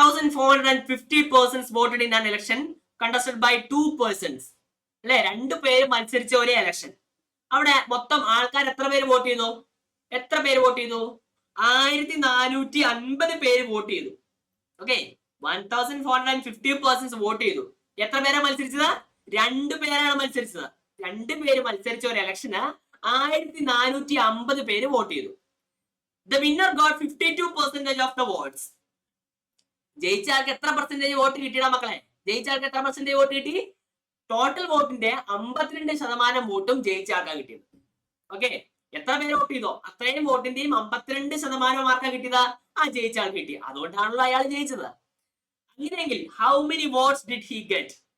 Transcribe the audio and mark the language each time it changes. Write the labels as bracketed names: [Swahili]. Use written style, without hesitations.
[English] 1450 persons voted in an election contested by 2 persons. [Malayalam] അല്ലെ? 2 പേര് മത്സരിച്ച ഒരേ ഇലക്ഷൻ. അവിടെ മൊത്തം ആൾക്കാർ എത്ര പേര് വോട്ട് ചെയ്തു? 1450 പേര് വോട്ട് ചെയ്തു. ഓക്കെ, 1450 persons വോട്ട് ചെയ്തു. എത്ര പേരാ മത്സരിച്ചത്? 2 പേരാണ് മത്സരിച്ചത്. 2 പേര് മത്സരിച്ച ഒരു ഇലക്ഷന് 1450 പേര് വോട്ട് ചെയ്തു. [English] The winner got 52% of the votes. [Malayalam] ജയിച്ച ആൾക്ക് എത്ര പെർസെന്റേജ് വോട്ട് കിട്ടിയടാ മക്കളെ? ജയിച്ച ആൾക്ക് എത്ര പെർസെന്റേജ് വോട്ട് കിട്ടി? ടോട്ടൽ വോട്ടിന്റെ 52% വോട്ടും ജയിച്ച ആൾക്കാ കിട്ടിയത്. ഓക്കെ, എത്ര പേര് വോട്ട് ചെയ്തോ അത്രയും വോട്ടിന്റെയും 52% മാർക്കാ കിട്ടിയതാ ആ ജയിച്ച ആൾക്ക് കിട്ടി. അതുകൊണ്ടാണല്ലോ അയാൾ ജയിച്ചത്. അങ്ങനെയെങ്കിൽ [English] How many votes did he get?